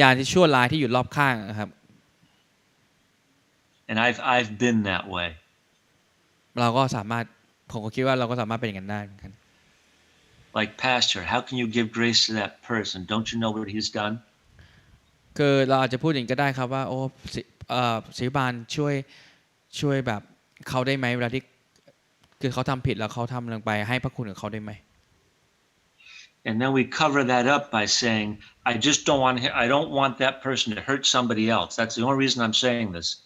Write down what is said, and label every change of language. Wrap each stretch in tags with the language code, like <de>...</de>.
<th>ญาณที่ชั่วร้ายที่อยู่รอบข้างนะครับ</th> <en>And I've been that way.</en> <th>เราก็สามารถผมก็คิดว่าเราก็สามารถเป็นอย่างนั้นได้เหมือนกัน</th> <en>Like, Pastor, how can you give grace to that person? Don't you know what he's done?</en> <th>คือเราอาจจะพูดอย่างนี้ก็ได้ครับว่าโอ้ศิบาลช่วยแบบเขาได้ไหมเวลาที่คือเขาทำผิดแล้วเขาทำลงไปให้พระคุณกับเขาได้ไหม</th> <en>And then we cover that up by saying, I don't want that person to hurt somebody else. That's the only reason I'm saying this.</en>